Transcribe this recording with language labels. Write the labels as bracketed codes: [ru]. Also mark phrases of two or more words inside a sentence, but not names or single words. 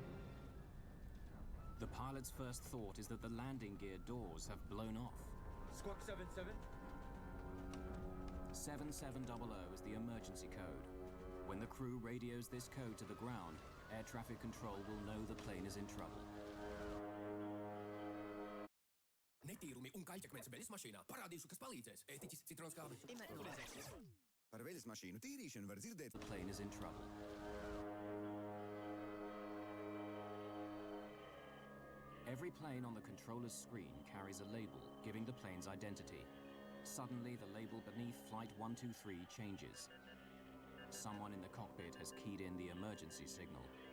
[en] The pilot's first thought is that the landing gear doors have blown off. Squawk 77. 7700 is the emergency code. When the crew radios this code to the ground, air traffic control will know the plane is in trouble. [lv] Netīrumi un kaļķakmens veļasmašīnā parādīšu, kas palīdzēs. Ētiķis, citronskābe. Par veļasmašīnu tīrīšanu var dzirdēt. [en] The plane is in trouble. Every plane on the controller's screen carries a label giving the plane's identity. Suddenly, the label beneath Flight 123 changes. Someone in the cockpit has keyed in the emergency signal.